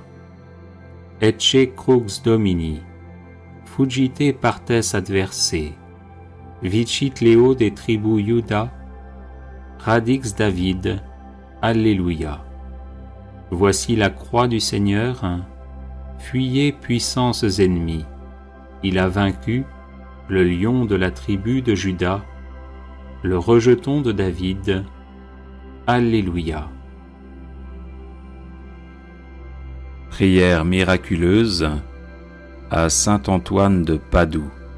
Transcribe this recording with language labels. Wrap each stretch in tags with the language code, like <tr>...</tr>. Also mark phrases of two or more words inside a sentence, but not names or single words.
<la>Ecce crux Domini, fuggite partes adversae, vicit Leo de tribu Iuda, radix David, Alleluia.</la> <fr>Voici la croix du Seigneur, fuyez puissances ennemies, il a vaincu le lion de la tribu de Juda, le rejeton de David, Alleluia. Prière miraculeuse à saint Antoine de Padoue.</fr>